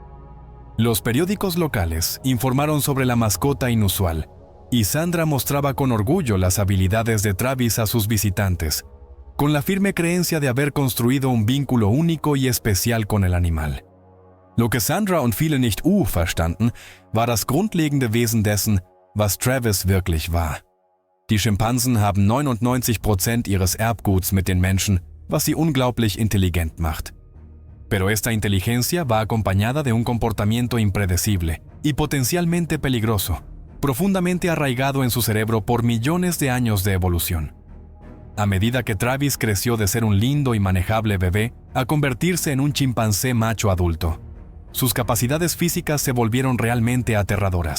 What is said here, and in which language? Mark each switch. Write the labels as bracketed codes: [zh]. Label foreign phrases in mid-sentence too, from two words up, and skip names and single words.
[es] Los periódicos locales informaron sobre la mascota inusual, y Sandra mostraba con orgullo las habilidades de Travis a sus visitantes, con la firme creencia de haber construido un vínculo único y especial con el animal. Lo que [de] Sandra und viele nicht verstanden, war das grundlegende Wesen dessen, was Travis wirklich war. Die Schimpansen haben 99% ihres Erbguts mit den Menschen, was sie unglaublich intelligent macht. [es] Pero esta inteligencia va acompañada de un comportamiento impredecible y potencialmente peligroso, profundamente arraigado en su cerebro por millones de años de evolución. A medida que Travis creció de ser un lindo y manejable bebé a convertirse en un chimpancé macho adulto, sus capacidades físicas se volvieron realmente aterradoras.